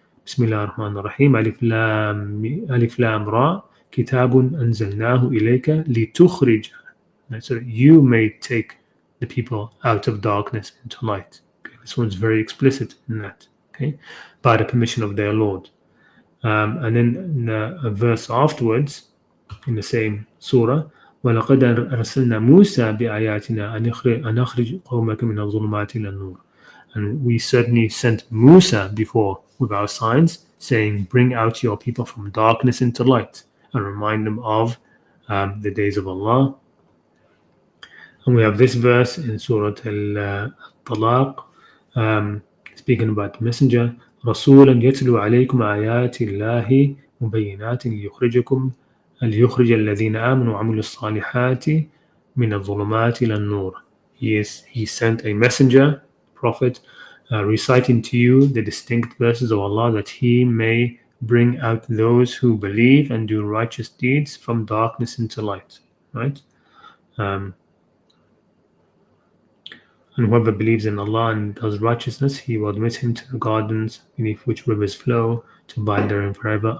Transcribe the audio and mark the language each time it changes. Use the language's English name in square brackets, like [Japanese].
[English] Bismillah ar-Rahman ar-Rahim. Alif Lam Ra. [Arabic] كتاب أنزلناه إليك لتخرج, [English] so that you may take the people out of darkness into light. Okay, this one's very explicit in that. Okay, by the permission of their Lord. And then in a verse afterwards, in the same surah, [Arabic] وَلَقَدْ أَرْسَلْنَا مُوسَى بِآيَاتِنَا أَنْ أَخْرِجْ قَوْمَكَ مِنَ الظُّلُمَاتِ إِلَى النُّورِ. [English] And we certainly sent Musa before with our signs, saying, bring out your people from darkness into light, and remind them of the days of Allah. And we have this verse in Surat al-Talaq, speaking about the messenger, [Arabic] رَسُولًا يَتْلُو عَلَيْكُمْ آيَاتِ اللَّهِ مُبَيِّنَاتٍ لِيُخْرِجَ الَّذِينَ آمَنُوا وَعَمِلُوا الصَّالِحَاتِ مِنَ الظُّلُمَاتِ إِلَى النُّورِ. [English] He sent a messenger, prophet, reciting to you the distinct verses of Allah, that he may bring out those who believe and do righteous deeds from darkness into light. Right? And whoever believes in Allah and does righteousness, He will admit him to the gardens beneath which rivers flow, to abide therein forever.